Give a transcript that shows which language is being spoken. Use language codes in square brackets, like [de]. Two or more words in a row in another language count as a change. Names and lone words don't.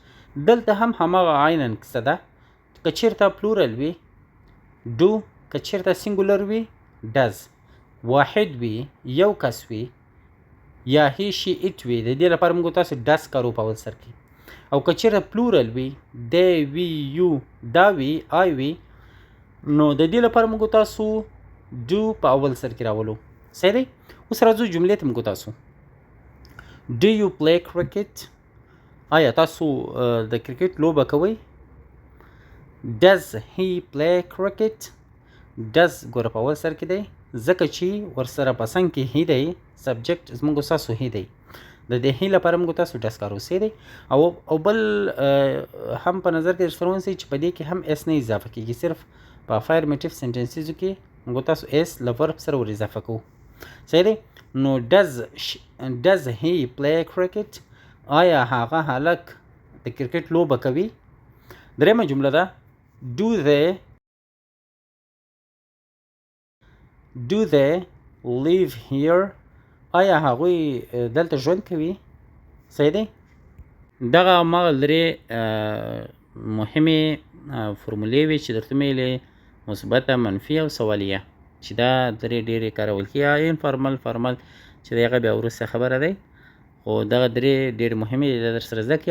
[ps] دلته هم هماغه عیناً کیسه ده. که چېرته پلورل وي ډو، که چېرته سینګولر وي ډز، واحد وي یو کس وي یا [en] he she it [ps] وي د دې لپاره موږ تاسو ډز کارو په اول سر کې. او که چېرته پلورل وي دی وي یو دا وي آی وي نو د دې لپاره موږ تاسو ډو په اول سر کې راولو. صحیح دی؟ اوس راځو جملې ته موږ تاسو. [en] Do you play cricket? [ps] آیا تاسو د کرکټ لوبه کوئ؟ [en] Does he play cricket? [ps] Does ګوره په اول سر کې دی ځکه چې ورسره په څنګ کې هی دی، سبجیکټ زموږ تاسو هی دی، د دې هی لپاره موږ تاسو ډز کارو. صحیح دی؟ او بل هم په نظر کې درسره ونیسئ چې په دې کې هم اس نه اضافه کېږي، صرف په [en] affirmative sentences [ps] کې موږ تاسو اس له ورب سره ور اضافه کوو. صحیح دی؟ نو [en] does he play cricket؟ [ps] آیا هغه هلک د کرکټ لوبه کوي؟ درېیمه جمله ده [en] do they live here؟ [ps] آیا هغوی دلته ژوند کوي؟ صحیح دی؟ دغه هماغه درې مهمې فرمولې وې چې درته مې ویلې، مثبته، منفي او سوالیه، چې دا درې ډېرې کارول کېږي. [en] informal, formal [ps] چې د هغه بیا وروسته خبره دی، خو دغه درې ډېرې مهمې دي در سره زده کړي.